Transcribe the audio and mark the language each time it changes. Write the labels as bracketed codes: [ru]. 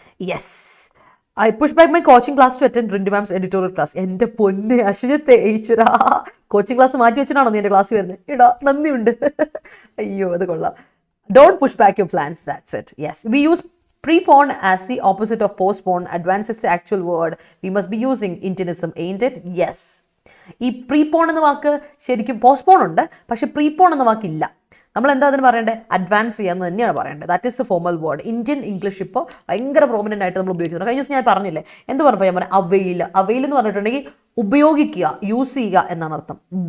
[en] Yes, I push back my coaching class to attend Rintu ma'am's editorial class. [ml] എൻ്റെ പൊന്നെ അശ്വത്തെ ഈശ്വരാ, coaching class മാറ്റി വെച്ചിട്ടാണോ നീ എൻ്റെ ക്ലാസ് വരുന്നത്? എടാ നന്ദിയുണ്ട്. അയ്യോ അത് കൊള്ളാം. [en] Don't push back your plans, that's it. Yes, we use prepone as the opposite of postpone, advances the actual word. We must be using intinism, ain't it? Yes. [ml] ഈ പ്രീപോൺ എന്ന വാക്ക് ശരിക്കും പോസ്റ്റ്പോൺ ഉണ്ട്, പക്ഷെ പ്രീപോൺ എന്ന വാക്കില്ല. നമ്മൾ എന്താ അതിന് പറയേണ്ടത്? അഡ്വാൻസ് ചെയ്യാന്ന് തന്നെയാണ് പറയേണ്ടത്. [en] That is a formal word. [ml] Indian English ഇപ്പോൾ ഭയങ്കര പ്രോമിനൻ്റ് ആയിട്ട് നമ്മൾ ഉപയോഗിക്കുന്നുണ്ട്. കഴിഞ്ഞ ദിവസം ഞാൻ പറഞ്ഞില്ലേ, എന്ത് പറഞ്ഞപ്പോൾ ഞാൻ പറയാം, അവെയിൽ. അവെയിൽ എന്ന് പറഞ്ഞിട്ടുണ്ടെങ്കിൽ ഉപയോഗിക്കുക, യൂസ് ചെയ്യുക എന്നാണ് അർത്ഥം.